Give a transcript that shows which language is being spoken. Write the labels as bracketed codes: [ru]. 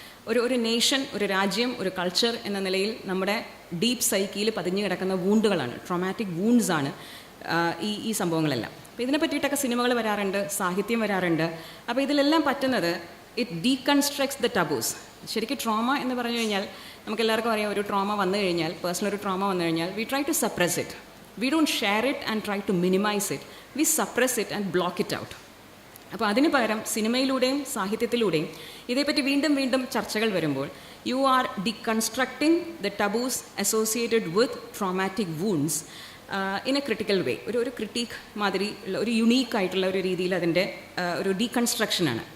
[ml] ഒരു നേഷൻ, ഒരു രാജ്യം, ഒരു കൾച്ചർ എന്ന നിലയിൽ നമ്മുടെ ഡീപ്പ് സൈക്കിയിൽ പതിഞ്ഞു കിടക്കുന്ന വൂണ്ടുകളാണ്, ട്രോമാറ്റിക് വൂണ്ട്സ് ആണ് ഈ സംഭവങ്ങളെല്ലാം. അപ്പോൾ ഇതിനെ പറ്റിയിട്ടൊക്കെ സിനിമകൾ വരാറുണ്ട്, സാഹിത്യം വരാറുണ്ട്. അപ്പോൾ ഇതിലെല്ലാം പറ്റുന്നത് [en] It deconstructs the taboos. [ml] ശരിക്കും ട്രോമ എന്ന് പറഞ്ഞു കഴിഞ്ഞാൽ നമുക്കെല്ലാവർക്കും അറിയാം, ഒരു ട്രോമ വന്നു കഴിഞ്ഞാൽ, പേഴ്സണൽ ഒരു ട്രോമ വന്നു കഴിഞ്ഞാൽ [en] We try to suppress it. We don't share it and try to minimize it. We suppress it and block it out. [ml] അപ്പോൾ അതിന് പകരം സിനിമയിലൂടെയും സാഹിത്യത്തിലൂടെയും ഇതേപ്പറ്റി വീണ്ടും വീണ്ടും ചർച്ചകൾ വരുമ്പോൾ [en] You are deconstructing the taboos associated with traumatic wounds in a critical way. [ml] ഒരു critique മാതിരി ഉള്ള ഒരു യുണീക്കായിട്ടുള്ള ഒരു രീതിയിൽ അതിൻ്റെ ഒരു ഡീകൺസ്ട്രക്ഷനാണ്.